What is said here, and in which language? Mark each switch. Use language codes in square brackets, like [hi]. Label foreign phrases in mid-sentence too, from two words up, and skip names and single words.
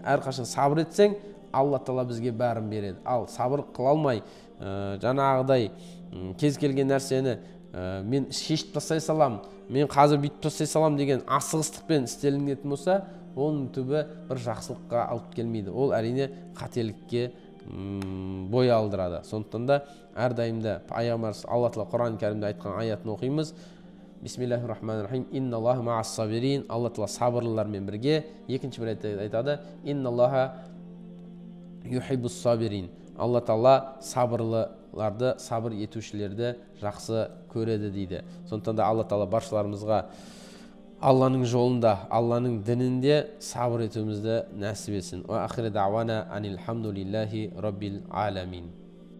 [kk] Әрқашан сабыр етсең, Алла Тағала бізге бәрін береді. Ал сабыр қыла алмай, жаңағыдай кез келген нәрсені мен шешіп тастай салам, мен қазір бүйтіп тастай салам деген асығыстықпен істелінетін болса, оның түбі бір жақсылыққа алып келмейді. Ол әрине қателікке бой алдырады. Сондықтан да әрдайымда пайғамбарымыз Алла Тағала Құран кәрімде айтқан аятын оқимыз. [ar] بسم الله الرحمن الرحيم. إن الله مع الصابرين. [kk] Алла Тағала сабырлылармен бірге. Екінші бір айтады. [ar] إن الله يحب الصابرين. [kk] Алла Тағала сабырлыларды, сабыр етушілерді жақсы көреді дейді. Сондықтан да Алла Тағала баршаларымызға Алланың жолында, Алланың дінінде сабыр етуімізді нәсіп етсін. [ar] وآخر دعوانا أن الحمد لله رب العالمين.